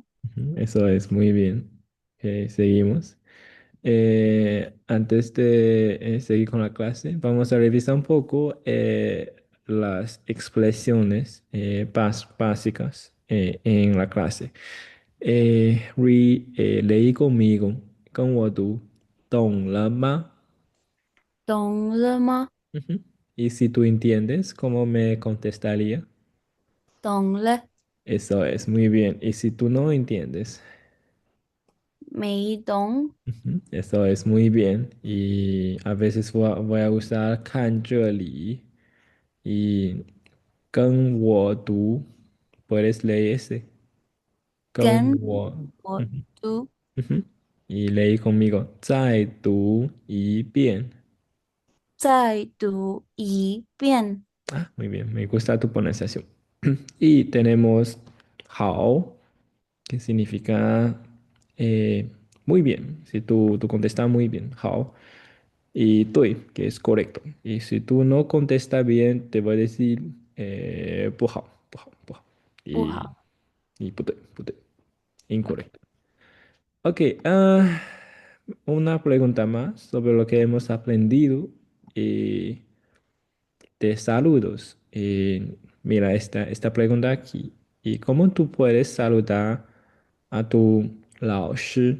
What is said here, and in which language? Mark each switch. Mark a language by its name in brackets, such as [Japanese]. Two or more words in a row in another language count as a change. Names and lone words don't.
[Spanish] Ujú, eso es muy bien. Ok, seguimos. Antes de seguir con la clase, vamos a revisar un poco las expresiones básicas en la clase. Leí conmigo, [Chinese] 跟我读懂了吗? 懂了吗？ Ujú. [Spanish] Y si tú entiendes, ¿cómo me contestaría? [Chinese] 懂了， [Spanish] Eso es, muy bien. Y si tú no entiendes, [Chinese] 没懂。 [Spanish] ujú, eso es muy bien. Y a veces voy a usar [Chinese] 看这里. Y 跟我读, [Spanish] puedes leer ese. [Chinese] 跟跟我，我嗯读 [Spanish] 哼嗯哼 y leí conmigo. [Chinese] 再读一遍. 再读一遍。 [Spanish] Ah, muy bien, me gusta tu pronunciación. Y tenemos hao, que significa muy bien. Si tú contestas muy bien, hao. Y tui, que es correcto. Y si tú no contestas bien, te voy a decir [Chinese] 不好, 不好, 不好. [Spanish] Y, [Chinese] 不好。 [Spanish] y [Chinese] 不对，不对, [Spanish] incorrecto. Ok, una pregunta más sobre lo que hemos aprendido de saludos. Mira esta pregunta aquí. ¿Y cómo tú puedes saludar a tu 老师?